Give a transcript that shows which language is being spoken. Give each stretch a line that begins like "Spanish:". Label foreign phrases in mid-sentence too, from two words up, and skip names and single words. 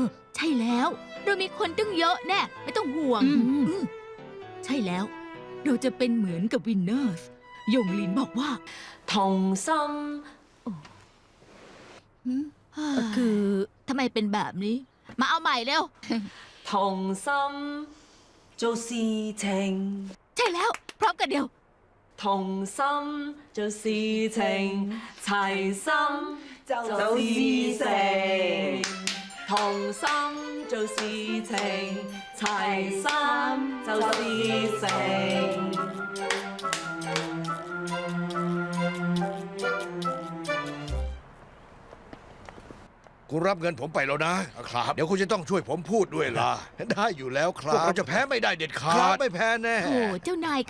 Thai: ใช่แล้ว เรามีคนตั้งเยอะแน่ ไม่ต้องห่วง อืม อืมใช่แล้ว เราจะเป็นเหมือนกับวินเนอร์สยงลินบอกว่า
Chinese: 同心
Thai: คือทำไมเป็นแบบนี้ มาเอาใหม่เร็ว
Chinese: 同心做事情，
Thai: ใช่แล้ว พร้อมกันเดียว
Chinese: 同心做事情，齊心做事成。同心做事情，齊心做事成。
Thai: คุณรับเงินผมไปแล้วนะครับ เดี๋ยวคุณจะต้องช่วยผมพูดด้วยล่ะ ได้อยู่แล้วครับพวกเราจะแพ้ไม่ได้เด็ดขาดไม่แพ้แน่ โอ้เจ้านายคะ